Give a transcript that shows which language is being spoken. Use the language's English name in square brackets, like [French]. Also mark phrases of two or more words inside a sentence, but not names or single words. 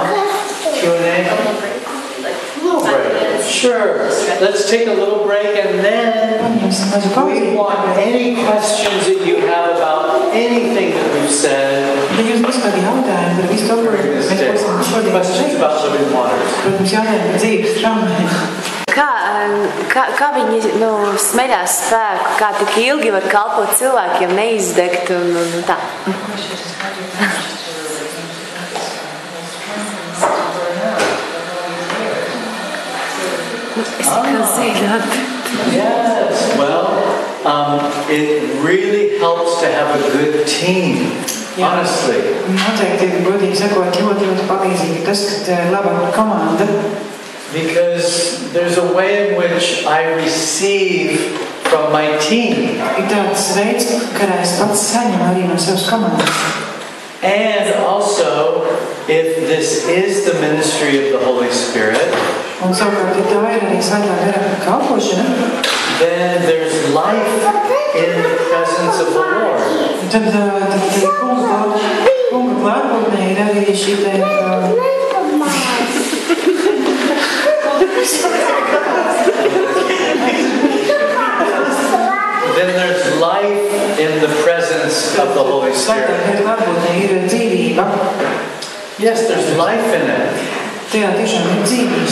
[English] Q&A. Little break. Sure. Let's take a little break and then we want any questions that you have about anything that we've said. Questions about living waters. [Latvian] Kā viņi smeļās spēku, kā tik ilgi var kalpot cilvēkiem, neizdegt un tā? [English] Yes, well, it really helps to have a good team, honestly. [Latvian] Noteikti, godīgi sakot, ļoti palīdzīgi tas, ka ir laba komanda. [English] Because there's a way in which I receive from my team. [Latvian] Ir tāds veids, kādā es pats saņemu arī no savas komandas. [English] And also, if this is the ministry of the Holy Spirit, [Latvian] un savukārt, ja tā ir arī svētā gara kalpošana, [English] then there's life in the presence of the Lord. [Latvian] Tad kunga klātbūtnē ir arī šī [English] Then there's life in the presence of the Holy Spirit. Yes, there's life in it.